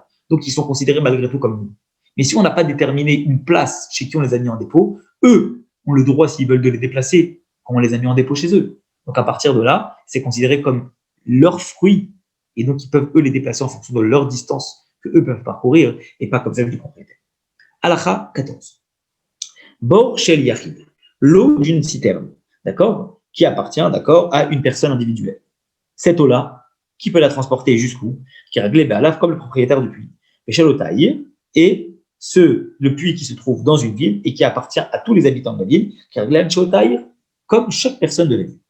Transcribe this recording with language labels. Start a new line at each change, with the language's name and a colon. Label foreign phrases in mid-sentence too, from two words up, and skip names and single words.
French: Donc ils sont considérés malgré tout comme nous. Mais si on n'a pas déterminé une place chez qui on les a mis en dépôt, eux ont le droit, s'ils veulent, de les déplacer quand on les a mis en dépôt chez eux. Donc à partir de là, c'est considéré comme leurs fruits. Et donc ils peuvent, eux, les déplacer en fonction de leur distance que eux peuvent parcourir et pas comme celle du propriétaire.
Hebrew: הלכה 14. בור של יחיד.
French: L'eau d'une citerne, d'accord, qui appartient, d'accord, à une personne individuelle. Cette eau-là, qui peut la transporter jusqu'où? Qui est réglée comme le propriétaire du puits. Et le puits qui se trouve dans une ville et qui appartient à tous les habitants de la ville, qui est réglé comme chaque personne de la ville.